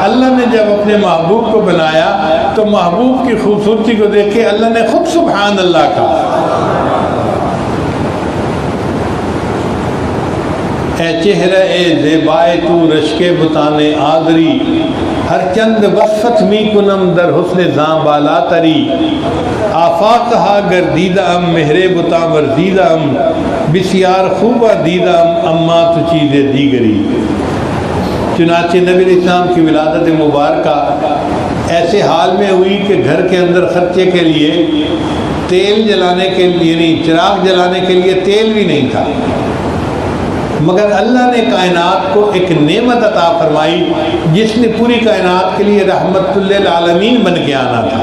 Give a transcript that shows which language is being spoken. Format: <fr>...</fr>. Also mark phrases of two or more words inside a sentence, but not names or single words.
<ur>اللہ نے جب اپنے محبوب کو بنایا تو محبوب کی خوبصورتی کو دیکھ کے اللہ نے خود</ur> <ar>سبحان اللہ</ar> <ur>کہا۔</ur> <fa>اے چہرہ اے زیبائے تو رشک بتانے آدری، ہر چند وصفت می کنم در حسن زاں بالا تری، آفاقہا گردیدم مہرے بتا ورزیدم، بسیار خوبہ دیدم اما تو چیز دیگری۔</fa> <ur>چنانچہ نبی علیہ السلام کی ولادت مبارکہ ایسے حال میں ہوئی کہ گھر کے اندر خرچے کے لیے تیل جلانے کے لیے نہیں، چراغ جلانے کے لیے تیل بھی نہیں تھا، مگر اللہ نے کائنات کو ایک نعمت عطا فرمائی جس نے پوری کائنات کے لیے</ur> <ar>رحمت للعالمین</ar> <ur>بن کے آنا تھا۔</ur>